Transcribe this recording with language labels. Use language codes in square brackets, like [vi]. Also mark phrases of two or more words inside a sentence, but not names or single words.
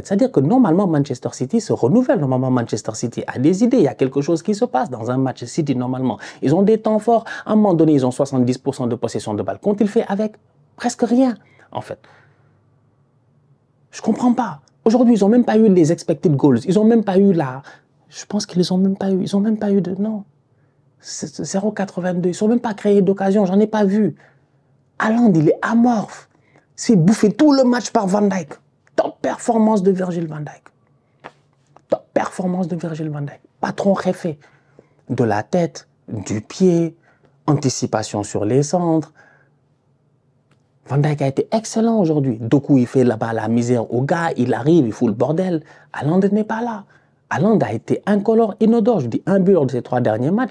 [fr] C'est-à-dire que normalement, Manchester City se renouvelle. Normalement, Manchester City a des idées. Il y a quelque chose qui se passe dans un match City, normalement. Ils ont des temps forts. À un moment donné, ils ont 70% de possession de balle. Qu'ont-ils fait avec? Presque rien, en fait. Je comprends pas. Aujourd'hui, ils n'ont même pas eu les [en] expected goals. [fr] Ils n'ont même pas eu la... Je pense qu'ils les ont même pas eu. Ils n'ont même pas eu de... Non. 0,82. Ils ne sont même pas créés d'occasion. J'en ai pas vu. Haaland, il est amorphe. C'est bouffé tout le match par Van Dijk. Top performance de Virgil van Dijk. Top performance de Virgil van Dijk. Patron réfé. De la tête, du pied, anticipation sur les centres. Van Dijk a été excellent aujourd'hui. Doku, il fait là-bas la misère au gars, il arrive, il fout le bordel. Haaland n'est pas là. Haaland a été incolore, inodore. Je dis un but lors de ces 3 derniers matchs.